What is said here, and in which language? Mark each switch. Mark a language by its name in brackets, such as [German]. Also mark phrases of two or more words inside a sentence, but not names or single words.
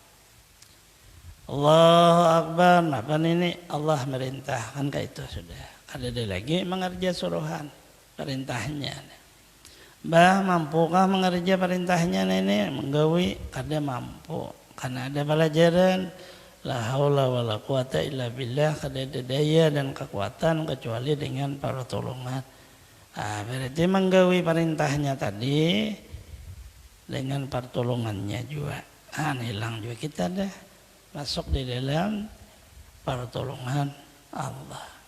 [Arabic] الله أكبر, [Banjar] apa ini Allah merintahkan kayak itu sudah. Ada lagi mengerja suruhan perintahnya. Bah mampukah mengerja perintahnya ini menggawi? Kada mampu karena ada pelajaran [Arabic] لا حول ولا قوة إلا بالله, [Banjar] kada ada daya dan kekuatan kecuali dengan pertolongan. Berarti menggawi perintahnya tadi dengan pertolongannya juga. [Indonesian] Hilang juga kita dah masuk di dalam pertolongan Allah.